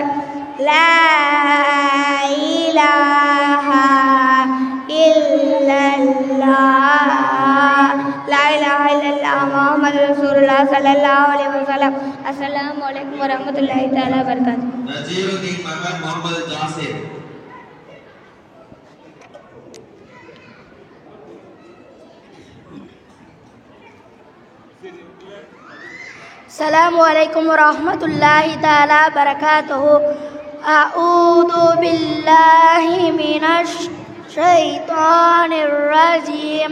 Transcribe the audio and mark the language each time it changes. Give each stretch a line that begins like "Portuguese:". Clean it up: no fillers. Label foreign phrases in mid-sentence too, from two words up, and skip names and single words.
Arabic: لا إله إلا الله لا إله إلا الله محمد رسول الله صلى الله عليه وسلم. السلام عليكم ورحمة الله تعالى وبركاته.
Tamil: நஜீருதீன் மகன் முகமது ஜாசிர்.
Arabic: السلام عليكم ورحمة الله تعالى وبركاته. أعوذ بالله من الشيطان الرجيم.